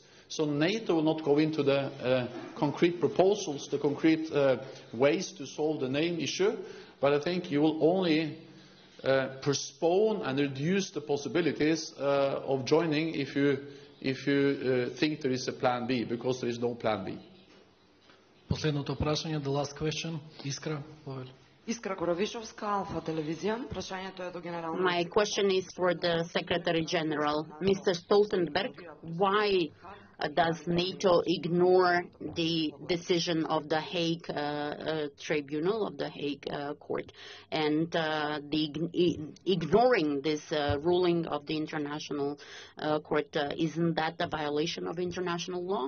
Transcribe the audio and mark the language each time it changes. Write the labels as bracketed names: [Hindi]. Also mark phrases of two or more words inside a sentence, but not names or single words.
[English] So NATO will not go into the concrete proposals, the concrete ways to solve the name issue, but I think you will only postpone and reduce the possibilities of joining if you think there is a plan B, because there is no plan B. [Macedonian] Последното прашање, [English] the last question, [Macedonian] Искра. Искра Коровишовска, Алфа телевизија. Прашањето е до генералниот. [English] My question is for the Secretary General. Mr. Stoltenberg, why does NATO ignore the decision of the Hague Tribunal, of the Hague Court, and ignoring this ruling of the International Court, isn't that a violation of international law?